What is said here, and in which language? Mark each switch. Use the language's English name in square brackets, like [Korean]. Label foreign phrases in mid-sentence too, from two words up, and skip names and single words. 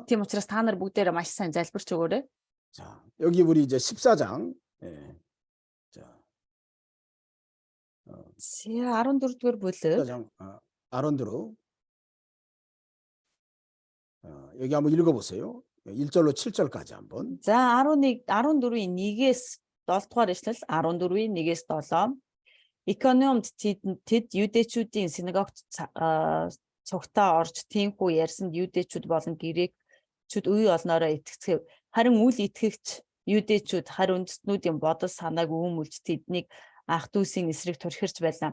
[Mongolian] Тийм учраас та нар бүгдээрээ маш сайн залбирч өгөөрэй. [Korean] 자, 여기 우리 이제 14장. 자. [Mongolian] 14-р бүлэг [Korean] 14장 아론드로. 여기 한번 읽어 보세요. 1절로 7절까지 한번. [Mongolian] За 14-ийн 1-ээс 7 дугаар эшлэл 14-ийн 1-ээс 7. Икономд тэд юдэчүүдийн синагогт цугтаа орж тиймхүү ярьсанд юдэчүүд болон грекчүүд үе олноороо итгэцгээв. Харин үл итгэгч юдэчүүд хар үндэстнүүдийн бодол санааг үүмүүлж тэднийг ах дүүсийн эсрэг турхирч байлаа.